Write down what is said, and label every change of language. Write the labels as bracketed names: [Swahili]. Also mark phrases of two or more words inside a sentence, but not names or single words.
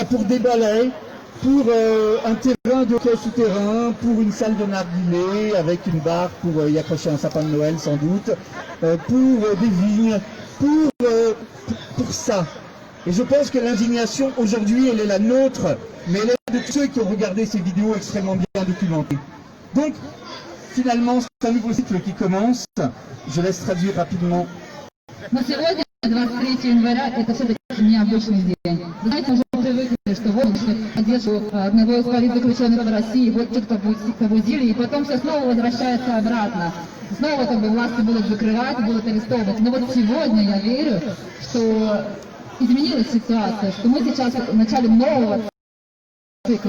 [French] Pour des balais, pour un terrain de hockey souterrain, pour une salle de narguilé avec une barre pour y accrocher un sapin de Noël sans doute, pour des vignes, pour ça. Et je pense que l'indignation aujourd'hui, elle est la nôtre, mais elle est de tous ceux qui ont regardé ces vidéos extrêmement bien documentées. Donc, finalement, c'est un nouveau cycle qui commence. Je laisse traduire rapidement. [Russian] Но сегодня, 23 января, это все-таки необычный день. Вы знаете, уже привыкли, что вот поддержку одного из политзаключенных в России, вот те, кто побудили, и потом все снова возвращается обратно. Снова как бы власти будут закрывать, будут арестовывать. Но вот сегодня я верю, что изменилась ситуация, что мы сейчас в начале нового цикла.